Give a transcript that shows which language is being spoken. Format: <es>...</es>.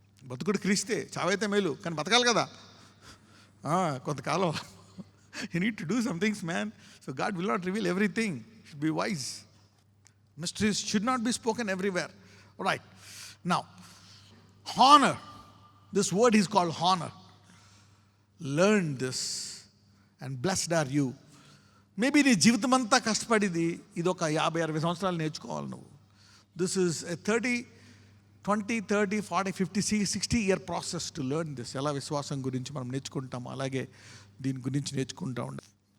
<te>బతుకుడు క్రీస్తే, చావైతే మేలు, కానీ బతకాలి కదా కొంతకాలం.</te> <en>You need to do some things, man. So God will not reveal everything. You should be wise. Mysteries should not be spoken everywhere. All right. Now, honor. This word is called honor. Learn this and blessed are you.</en> <te>Maybe నీ జీవితం అంతా కష్టపడిది ఇదొక 50-60 సంవత్సరాలు నేర్చుకోవాలి నువ్వు.</te> <en>This is a 20, 30, 40, 50, 60 year process to learn this.</en> <te>ఎలా విశ్వాసం గురించి మనం నేర్చుకుంటాం, అలాగే దీని గురించి నేర్చుకుంటూ ఉండాలి.</te>